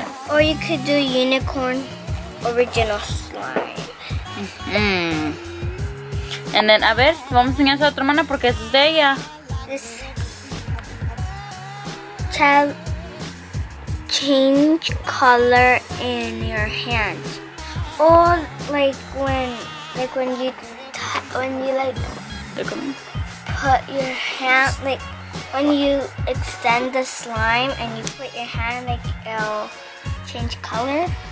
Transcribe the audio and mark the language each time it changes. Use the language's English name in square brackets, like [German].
[English] or you could do unicorn original slime. Mm. [Spanish] And then, a ver, vamos a enseñar a tu hermana porque eso es de ella. [English] This child change color in your hands, or like when you Look at me. put your hand, like when you extend the slime and you put your hand, like it'll change color.